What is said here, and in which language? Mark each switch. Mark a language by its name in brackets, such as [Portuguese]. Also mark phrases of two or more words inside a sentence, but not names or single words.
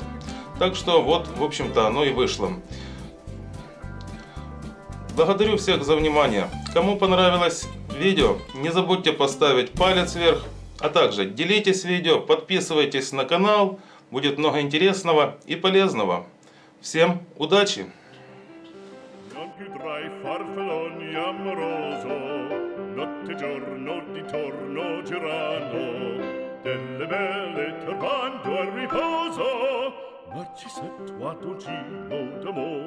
[Russian] Так что вот, в общем-то, оно и вышло. Благодарю всех за внимание. Кому понравилось видео, не забудьте поставить палец вверх, а также делитесь видео, подписывайтесь на канал, будет много интересного и полезного. Всем удачи! [Italian] Non più tra i farfalloni amoroso, notte e giorno di torno girando, delle belle turbando al riposo, Narcisetto ad un giro d'amor.